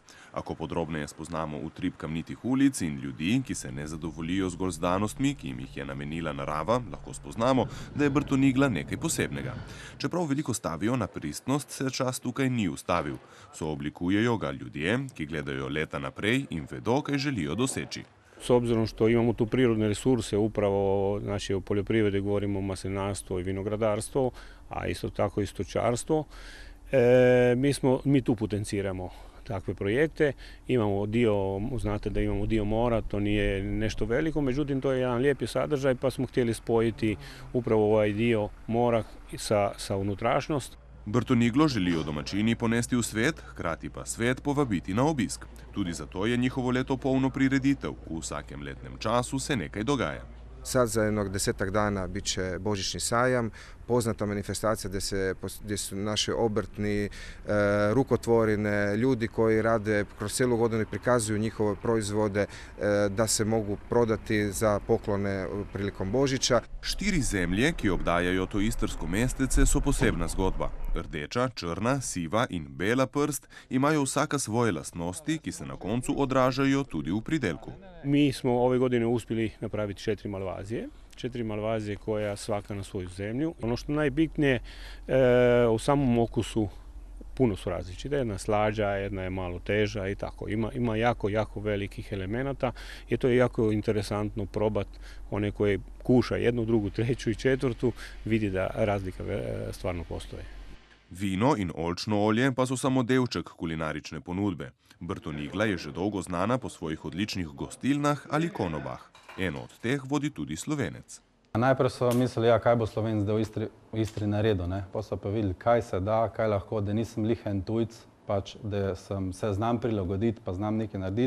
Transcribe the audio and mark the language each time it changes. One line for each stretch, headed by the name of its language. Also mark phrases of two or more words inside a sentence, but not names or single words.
Slovenian: A ko podrobneje spoznamo utrip kamnitih ulic in ljudi, ki se ne zadovoljijo zgolj z danostmi, ki jim jih je namenila narava, lahko spoznamo, da je Brtonigla nekaj posebnega. Čeprav veliko stavijo na pristnost, se čas tukaj ni ustavil. Sooblikujejo ga ljudje, ki gledajo leta naprej in vedo, kaj želijo doseči.
Croatian: S obzirom što imamo tu prirodne resurse, upravo znači u poljoprivredi govorimo o maslinarstvu i vinogradarstvu, a isto tako i stočarstvo, mi tu potenciramo takve projekte. Imamo dio, znate da imamo dio mora, to nije nešto veliko, međutim to je jedan lijepi sadržaj pa smo htjeli spojiti upravo ovaj dio mora sa unutrašnjost.
Slovenian: Brtoniglo želijo domačini ponesti v svet, hkrati pa svet povabiti na obisk. Tudi zato je njihovo leto polno prireditev. V vsakem letnem času se nekaj dogaja.
Croatian: Sad za jednog 10 dana bit će božićni sajam, poznata manifestacija gdje su naši obrtni, rukotvorine, ljudi koji rade kroz cijelu godinu i prikazuju njihove proizvode da se mogu prodati za poklone prilikom Božića.
Slovenian: 4 zemlje, ki obdajajo to istrsko mestece, so posebna zgodba. Rdeča, črna, siva in bela prst imajo vsaka svoje lastnosti, ki se na koncu odražajo tudi v pridelku.
Croatian: Mi smo ove godine uspjeli napraviti 4 malvazije. 4 malvazije koja svaka na svoju zemlju. Ono što najbitnije, u samom okusu puno su različite. Jedna je slađa, jedna je malo teža i tako. Ima jako velikih elemenata i to je jako interesantno probati. One koje kuša jednu, drugu, treću i četvrtu, vidi da razlika stvarno postoje.
Slovenian: Vino in oljčno olje pa so samo delček kulinarične ponudbe. Brtonigla je že dolgo znana po svojih odličnih gostilnah ali konobah. Eno od teh vodi tudi Slovenec. Najprej so mislili, kaj bo Slovenc zdaj v Istri naredil. Pa so pa videli, kaj se da, kaj lahko, da nisem lihen tujc, pač, da se znam prilagoditi, pa znam nekaj narediti.